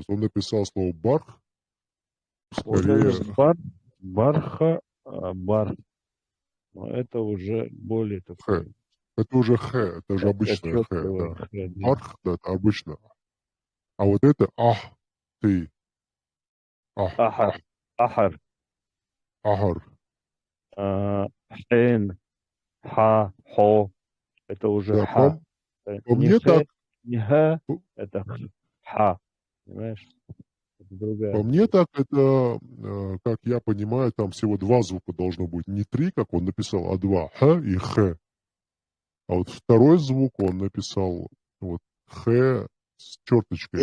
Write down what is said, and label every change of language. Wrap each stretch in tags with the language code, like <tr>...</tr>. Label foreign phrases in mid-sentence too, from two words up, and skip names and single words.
<ru>Он написал слово барх. Вот Скорее это барха, бар. Но это уже более Х. такой Это уже Х. Это же обычное Х. отчетливое Да. Х, да. Барх, да, это обычно. А вот это ты. Ахар, ахар, Агар. хен, ха, хо. Это уже Да, ха. по Не мне х, так, не ха, по это ха. Понимаешь? Это другая. по мне так это, как я понимаю, там всего 2 звука должно быть. Не 3, как он написал, а 2. Х и Х. А вот второй звук он написал вот Х с черточкой</ru>